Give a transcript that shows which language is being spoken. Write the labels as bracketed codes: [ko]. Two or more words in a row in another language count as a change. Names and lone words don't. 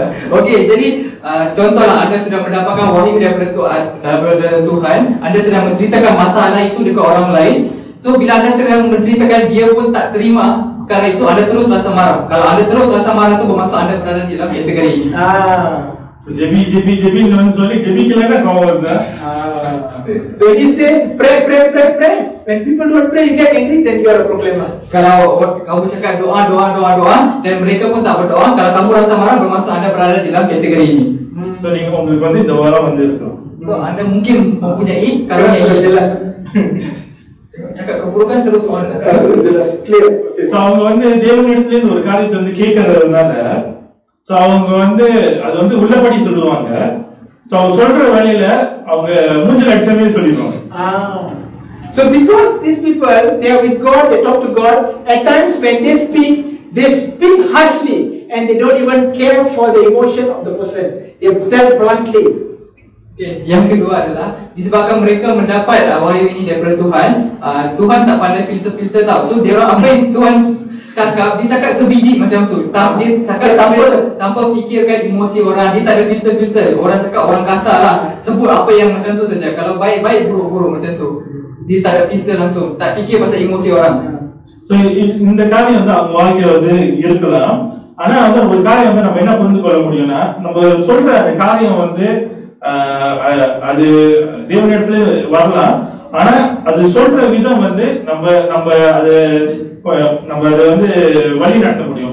[ms] Okey, jadi contohlah anda sudah mendapatkan wahyu daripada Tuhan, anda sedang menceritakan masalah itu dekat orang lain. So bila anda sedang menceritakan, dia pun tak terima perkara itu, anda terus rasa marah. Kalau anda terus rasa marah tu bermaksud anda berada di dalam kategori ini. [ta] JB non சொல்லி ஜெபிக்கலன்னா கோவம் வருதா? [en] So he say pray. When people don't pray, you get angry, then you are a proclaimer. [ms] Kalau kamu cakap doa dan mereka pun tak berdoa, kalau kamu rasa marah bermaksud anda berada di dalam kategori ini. [ta] So நீங்க உங்களுக்கு வந்து இந்த வாரம் வந்து இருக்கும். [ms] So anda mungkin mempunyai karunia ini. Jelas. Cakap keburukan terus orang jelas clear. [ta] So அவங்க வந்து தேவனிடத்துல இருந்து ஒரு காரியத்தை வந்து கேட்கறதுனால, சோ அவங்க வந்து அது வந்து உள்ளபடி சொல்லுவாங்க. சோ அவங்க சொல்ற வழியில அவங்க மூஞ்சில அடிச்சமே சொல்லிடுவாங்க. [en] So because these people, they are with God, they talk to God. At times when they speak harshly and they don't even care for the emotion of the person. They tell bluntly. Okay. [ms] Yang kedua adalah disebabkan mereka mendapat wahyu ini daripada Tuhan, Tuhan tak pandai filter tahu. So dia orang apa yang Tuhan cakap, dia cakap sebiji macam tu. Dia cakap tanpa fikirkan emosi orang, dia tak ada filter. Orang cakap orang kasar lah, sebut apa yang macam tu saja. Kalau baik buruk macam tu. Dia tak ada filter langsung, tak fikir pasal emosi orang. [ta] So இந்த காரியம் வந்து அவங்க வாழ்க்கையில வந்து இருக்கலாம். ஆனா வந்து ஒரு காரியம் வந்து நம்ம என்ன புரிந்து கொள்ள முடியும்னா, நம்ம சொல்ற அந்த காரியம் வந்து அது தேவனிடத்துல வரலாம். ஆனா அது சொல்ற விதம் வந்து நம்ம அதை வந்து வழி நடத்த முடியும்.